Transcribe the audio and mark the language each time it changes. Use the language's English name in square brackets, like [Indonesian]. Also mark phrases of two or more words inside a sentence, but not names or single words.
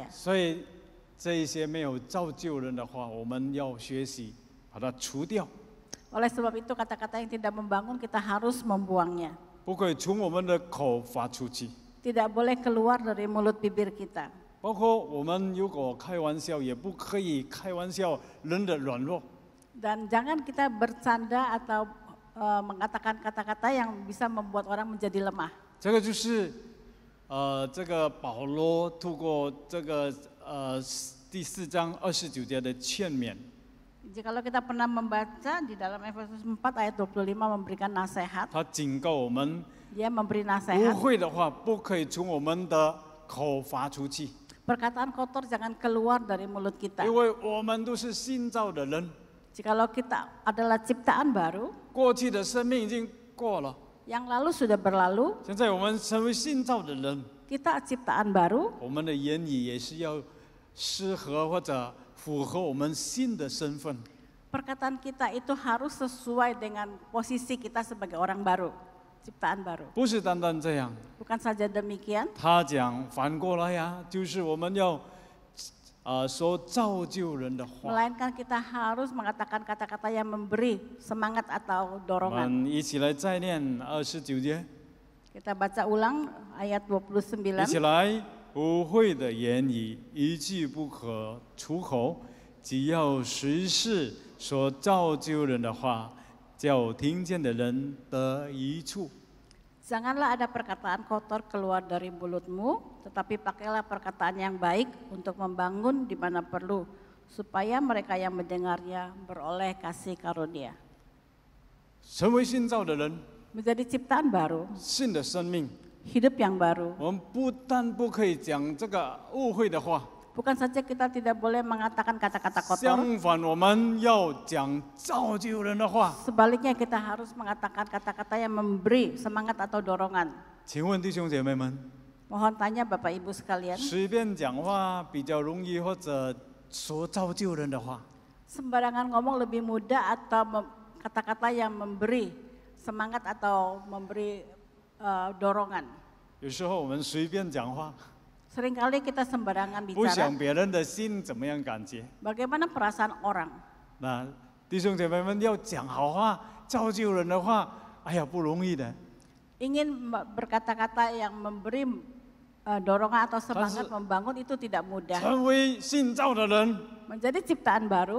[Chinese] 所以这一些没有造就人的话，我们要学习把它除掉， [Indonesian] Oleh sebab itu kata-kata yang tidak membangun kita harus membuangnya. [Chinese] 不可以从我们的口发出去。 [Indonesian] Tidak boleh keluar dari mulut bibir kita. [Chinese] 包括我们如果开玩笑，也不可以开玩笑人的软弱。 [Indonesian] Dan jangan kita bercanda atau mengatakan kata-kata yang bisa membuat orang menjadi lemah. [Chinese] 这个就是这个保罗透过这个第4章29节的劝勉。 [Indonesian] Jikalau kita pernah membaca di dalam Efesus 4 ayat 25 memberikan nasihat, [Chinese] 他警告我们， [Indonesian] dia memberi [Chinese] 污 [Indonesian] nasihat [Chinese] 秽的话不可以从我们的口发出去。 [Indonesian] Perkataan kotor jangan keluar dari mulut kita. [Chinese] 因为我们都是新造的人， [Indonesian] Jikalau kita adalah ciptaan baru, [Chinese] 过去的生命已经过了， [Indonesian] yang lalu sudah berlalu, [Chinese] 现在我们成为新造的人， [Indonesian] kita ciptaan baru, [Chinese] 我们的言语也是要适合或者符合我们新的身份。 [Indonesian] perkataan kita itu harus sesuai dengan posisi kita sebagai orang baru, ciptaan baru. [Chinese] 不是单单这样， [Indonesian] Bukan saja demikian, [Chinese] 他讲反过来呀，就是我们要说造就人的话。 [Indonesian] melainkan kita harus mengatakan kata-kata yang memberi semangat atau [Chinese] 我 [Indonesian] dorongan. [Chinese] 们一起来再念29节， [Indonesian] Kita baca ulang ayat 29. [Chinese] 一起来。污秽的言语一句不可出口，只要随时说造就人的话，叫听见的人得益处。 [Indonesian] Janganlah ada perkataan kotor keluar dari mulutmu, tetapi pakailah perkataan yang baik untuk membangun di mana perlu, supaya mereka yang mendengarnya beroleh kasih karunia. [Chinese] 成为新造的人， [Indonesian] Menjadi ciptaan baru, [Chinese] 新的生命， [Indonesian] hidup yang baru. [Chinese] 我们不但不可以讲这个污秽的话， [Indonesian] Bukan saja kita tidak boleh mengatakan kata-kata kotor, [Chinese] 相反，我们要讲造就人的话。 [Indonesian] sebaliknya kita harus mengatakan kata-kata yang memberi semangat atau dorongan. [Chinese] 请问弟兄姐妹们， [Indonesian] Mohon tanya Bapak Ibu sekalian, [Chinese] 随便讲话比较容易，或者说造就人的话？ [Indonesian] sembarangan ngomong lebih mudah atau kata-kata yang memberi semangat atau memberi dorongan? [Chinese] 有时候我们随便讲话， [Indonesian] Seringkali kita sembarangan [Chinese] 不 [Indonesian] bicara. [Chinese] 想别人的心怎么样感觉。 [Indonesian] Bagaimana perasaan orang? [Chinese] 那弟兄姐妹们要讲好话、造就人的话，哎呀，不容易的。 [Indonesian] Ingin berkata-kata yang memberi dorongan atau semangat Tapi- membangun itu tidak mudah. [Chinese] 成为新造的人， [Indonesian] Menjadi ciptaan baru,